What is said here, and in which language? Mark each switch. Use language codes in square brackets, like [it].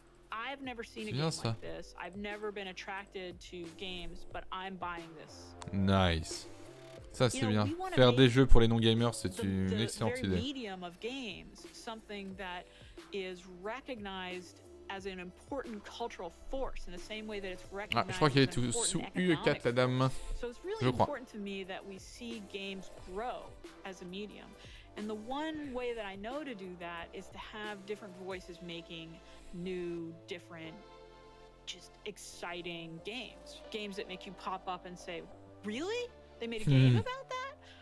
[en] I've never seen a game like this. I've never been attracted to games, but I'm buying this. [fr] Nice. Ça c'est bien. Faire des jeux pour les non-gamers, c'est une excellente idée. [en] Medium of games, something that is recognized as an important cultural force in the same way that it's recognized. [fr] Ah, je crois qu'elle est tout sous UE4 la dame. [en] So it's really important to me that we see games grow as a medium. And the one way that I know to do that is to have different voices making new, different, just exciting games. Games that make you pop up and say, really? They made a game about that?